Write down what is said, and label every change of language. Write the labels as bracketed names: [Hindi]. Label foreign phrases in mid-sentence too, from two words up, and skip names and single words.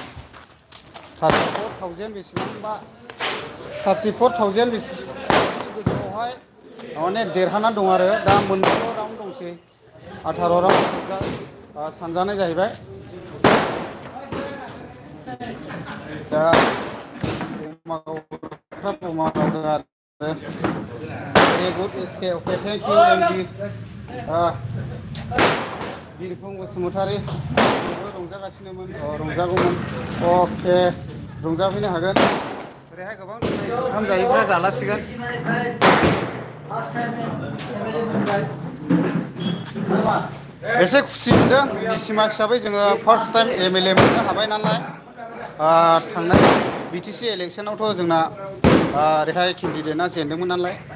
[Bodo] 34,000 बेसेबांबा 34,000 गोजौआवहाय माने देरहानानै दं आरो दा मोननैल' राउन्ड दंसै 18 राउन्ड सानजानाय जाहैबाय दा [English] very good SK okay thank you MD [Bodo] बिरफुं बसुमतारी रंजागासिनोमोन रंजागौमोन अके रंजाफैनो हागोन ओरैहाय गोबां ओंखाम जायोब्ला जालासिगोन एसे खुसि मोनदों निसिमा हिसाबै जोङो [English] first time MLA [Bodo] मोननो हाबाय नालाय थांनाय बिटिसि इलेक्सनावथ' जोंना ओरैहाय केन्डिडेटआ जेनदोंमोन नालाय